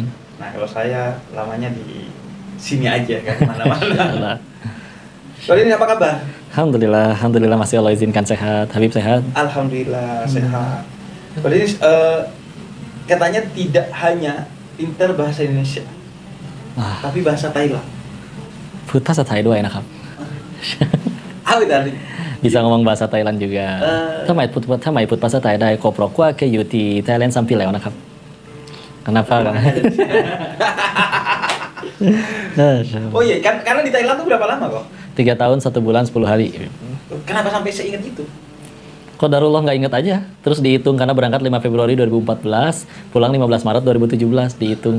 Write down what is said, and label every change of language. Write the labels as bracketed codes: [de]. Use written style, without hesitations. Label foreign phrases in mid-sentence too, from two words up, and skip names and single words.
[id] Nah kalau saya lamanya di sini aja kan, mana-mana. Ko Denis apa kabar? Alhamdulillah masih Allah izinkan sehat. Habib sehat? Alhamdulillah sehat. Ko Denis katanya tidak hanya pintar bahasa Indonesia, tapi bahasa Thailand. [th] พูดภาษาไทยด้วยนะครับ [id] Apa tadi? Bisa ngomong bahasa Thailand juga. [th] ถ้าหมายพูดภาษาไทยได้ก็เพราะว่าเคยอยู่ที่ Thailand 3 ปีแล้วนะครับ [id] Kenapa kan? Oh iya, karena di Thailand tuh berapa lama kok? 3 tahun 1 bulan 10 hari. Kenapa sampai seingat itu? Qadarullah nggak ingat aja. Terus dihitung karena berangkat 5 Februari 2014, pulang 15 Maret 2017 dihitung.